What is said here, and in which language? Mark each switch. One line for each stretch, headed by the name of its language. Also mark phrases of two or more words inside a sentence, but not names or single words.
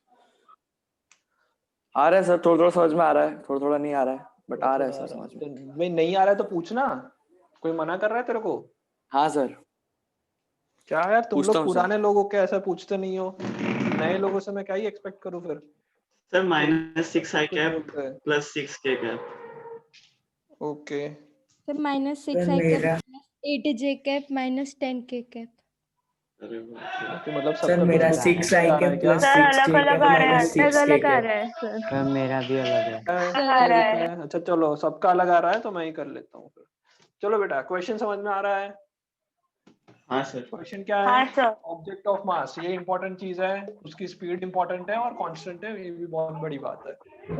Hindi: आ रहा है सर, थोड़ा थोड़ा समझ में आ रहा है, थोड़ा थोड़ा नहीं आ रहा है, बट आ रहा है सर समझ में। भाई नहीं आ रहा है तो पूछना, कोई मना कर रहा है तेरे को? हाँ सर। क्या यार, तुम लोग पूछता हूँ पुराने लोगों के ऐसा पूछते नहीं हो, नए लोगों से मैं क्या ही एक्सपेक्ट करूं फिर?
English: सर -6 I cap plus 6 K cap। ओके, सर -6 I cap plus 8 J cap minus 10 K cap।
Hindi: अरे वाह, ओके, मतलब सर सबका मेरा कुछ
English: 6 I cap plus
Hindi: सर 6 अलग K अलग cap आ रहा है,
English: minus 6
Hindi: अलग अलग K आ cap। रहा है सर। सर मेरा भी अलग है। आ रहा है। अच्छा चलो, सबका अलग आ रहा है तो मैं ही कर लेता हूँ फिर. चलो बेटा, क्वेश्चन समझ में आ रहा है? हाँ सर। क्वेश्चन क्या है? हाँ सर।
English: object of mass,
Hindi: ये इंपॉर्टेंट चीज है, उसकी
English: speed important
Hindi: है और कांस्टेंट है, ये भी बहुत बड़ी बात है.